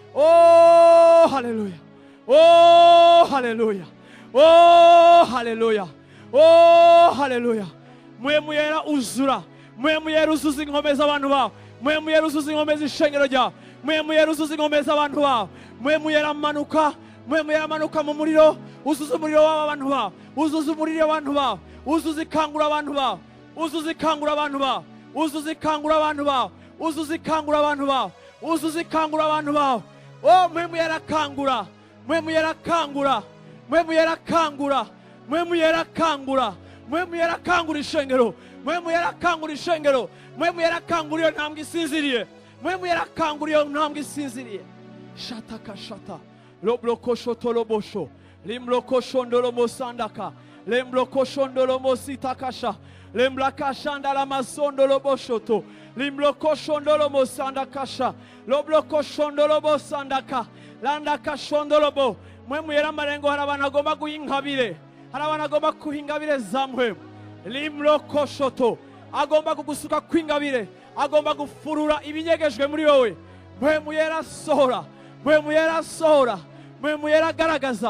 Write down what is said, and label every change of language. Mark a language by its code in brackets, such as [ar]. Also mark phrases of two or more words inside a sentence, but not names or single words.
[rn] Oh haleluya, oh haleluya, oh haleluya, oh haleluya. Mpwemu yera uzura, mpwemu yera uzuza inkombe z'abantu bawe, mpwemu yera uzuza inkombe z'ishengero ryawe, mpwemu yera uzuza inkombe z'abantu bawe, mpwemu yera manuka, mpwemu yera manuka mu muriro, uzuza umuriro w'abantu bawe, uzuza umuriro w'abantu bawe, uzuza ikangura abantu bawe, uzuza ikangura abantu bawe, uzuza ikangura abantu bawe, uzuza ikangura abantu bawe, uzuza ikangura abantu bawe. Oh mpwemu yera kangura, mpwemu yera kangura, mpwemu yera kangura, mpwemu yera kangura, mpwemu yera kangura ishengero, mpwemu yera kangura ishengero, mpwemu yera kangura iyo ntambwe isinziriye, mpwemu yera kangura iyo ntambwe isinziriye. Shataka shata lobloko shotolobosho limbloko shondolomo sandaka lembloko shondolomo sitakasha lemblaka shandala masondoloboshoto limbloko shondolomo sandakasha lobloko shondolobo sandaka landaka shondolobo. Mpwemu yera marengo, hari abantu agomba guhingabire, hari abantu agomba kuhingabire za mpwemu. Limbloko shoto agomba kugusuka kwingabire, agomba gufurura ibinyegejwe muri wowe. Mpwemu yera sohora, mpwemu yera sohora, mpwemu yera garagaza.